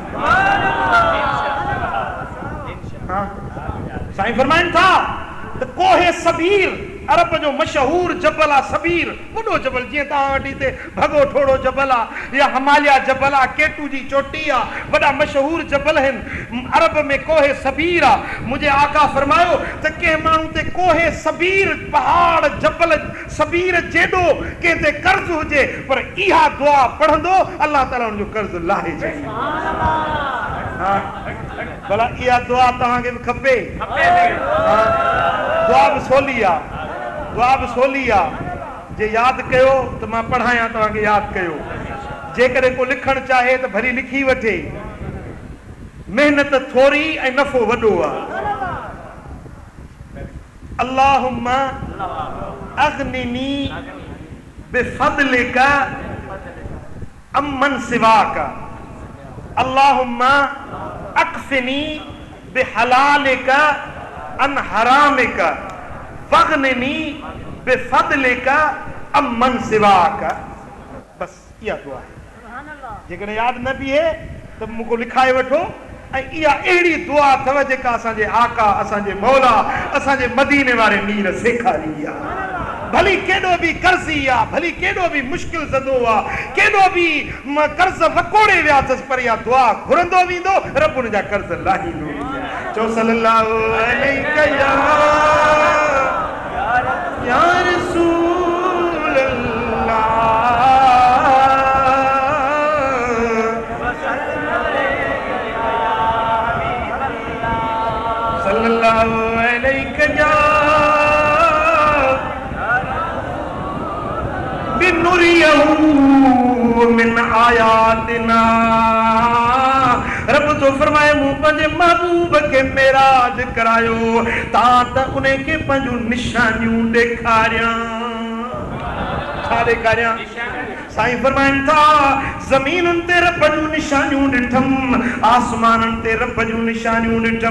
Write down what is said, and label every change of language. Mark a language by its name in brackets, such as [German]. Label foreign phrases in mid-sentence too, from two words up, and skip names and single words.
[Sindhi] साईं फरमाइनि था त कोहे सबीर अरब जो मशहूर जबल आहे। सबीर वॾो जबल, जीअं तव्हां वटि हिते भगो ठोड़ो जबल आहे या हिमालया जबल आहे, केटू जी चोटी आहे, वॾा मशहूर जबल आहिनि। अरब में कोहे सबीर आहे। मुंहिंजे आका फरमायो त कंहिं माण्हू ते कोहे सबीर पहाड़ जबल सबीर जेॾो कंहिं ते कर्ज़ हुजे, पर इहा दुआ पढ़ंदो अल्लाह ताला हुनजो कर्ज़ लाहे छॾींदो। भला इहा दुआ तव्हांखे बि खपे? दुआ बि सवली आहे, दुआ बि सवली आहे। जे यादि कयो त मां पढ़ायां, तव्हांखे यादि कयो। जेकॾहिं को लिखणु चाहे त भली लिखी वठे। महिनत थोरी ऐं नफ़ो वॾो आहे। [Arabic] اللهم أغنني بفضلك عمن سواك، اللهم اكفني بحلالك عن حرامك وأغنني بفضلك عمن سواك. [Sindhi] बस इहा दुआ आहे। जेकॾहिं यादि न बीहे त मूंखे लिखाए वठो। ऐं इहा अहिड़ी दुआ अथव जेका असांजे आका, असांजे मौला, असांजे मदीने वारे मीर सेखारी आहे। भली केॾो बि कर्ज़ी आहे, भली केॾो बि मुश्किल ज़दो आहे, केॾो बि कर्ज़ वकोड़े विया अथसि, पर इहा दुआ घुरंदो वेंदो, रब उन जा कर्ज़ लाहींदो। [Arabic] चओ صلى الله عليه يا رسول الله، صلى الله عليه لنريه من آياتنا. [Sindhi] रब तो फरमाए मूं पंहिंजे महबूब खे मेराज करायो तां त उन खे पंहिंजूं निशानियूं ॾेखारियां। छा ॾेखारियां? साईं फरमाइनि था ज़मीनुनि ते रब जूं निशानियूं ॾिठम, आसमाननि ते रब जूं निशानियूं ॾिठम।